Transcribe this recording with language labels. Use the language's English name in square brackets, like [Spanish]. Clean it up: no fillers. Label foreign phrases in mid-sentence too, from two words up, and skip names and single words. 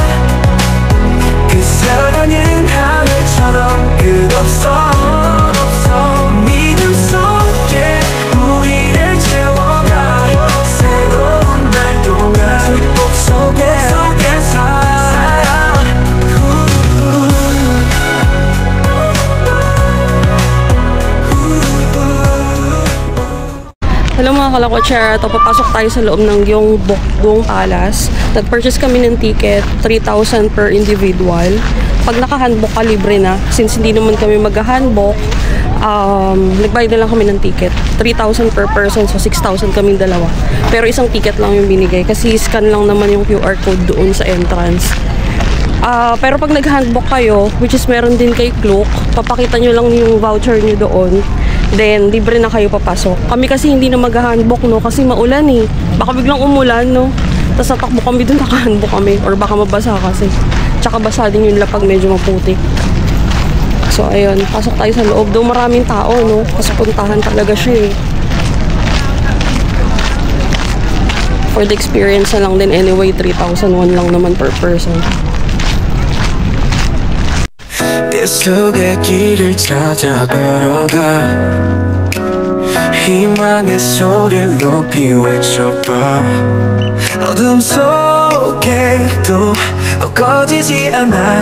[Korean] 그 사랑은 하늘처럼 끝없어. 믿음 속에 우리를 채워가. 새로운 날 동안 축복 속에 살아. [Filipino] Hello mga kalakotsera, ito papasok tayo sa loob ng Gyeongbokgung Palace. Nag-purchase kami ng ticket, 3,000 [English] per individual. [Filipino] Pag naka-handbook ka, libre na. Since hindi naman kami mag-handbook, nagbayad na lang kami ng ticket. 3,000 [English] per person, [Filipino] so 6,000 kaming dalawa. Pero isang ticket lang yung binigay kasi scan lang naman yung [English] QR code [Filipino] doon sa entrance. Pero pag nag-handbook kayo, [English] which is [Filipino] meron din kay Klook, papakita nyo lang yung voucher nyo doon. Then, libre na kayo papasok. Kami kasi hindi na mag-handbook, no? Kasi maulan eh. Baka biglang umulan, no? Tapos natakbo kami doon, naka-handbook kami. Or baka mabasa kasi. Tsaka basa din yung lapag, medyo maputik. So, ayun. Pasok tayo sa loob. Doon maraming tao, no? Kasi puntahan talaga siya eh. [English] For the experience [Filipino] na lang din anyway, 3,001 lang naman [English] per person. [Korean] 내 속의 길을 찾아 걸어가. 희망의 소리를 높이 외쳐봐. 어둠 속에도 꺼지지 않아.